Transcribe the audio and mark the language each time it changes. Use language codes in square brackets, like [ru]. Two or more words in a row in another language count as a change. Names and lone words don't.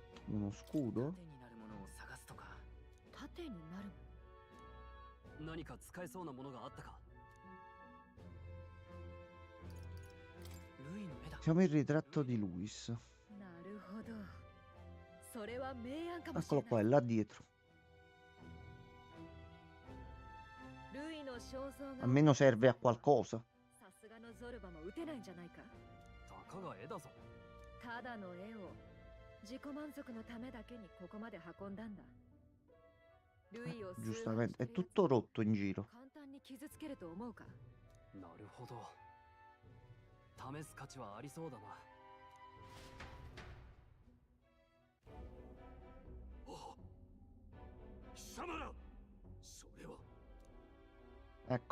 [it] Uno scudo? [ja] 盾になるものを探すとか。盾になるも何か使えそうなものがあったか。ルイの絵だ。 [it] Siamo il ritratto di Luis. [ja] の。なるほど。それは明暗かもしれ [it] Eccolo [ja] ない。 [it] qua, è là dietro. [ja] ルイの肖像が [it] Almeno serve a qualcosa. [ja] さすがのゾルバも打てないんじゃないか。たかが絵だぞ。ただの絵を自己満足のためだけにここまで運んだんだ。ルイを崇拝 [it] Giustamente, [ja] して [it] è [ja] る [it] tutto rotto in giro. [ja] 簡単に傷つけると思うか。なるほど。試す価値はありそうだな。貴様ら、それは [it] Ecco,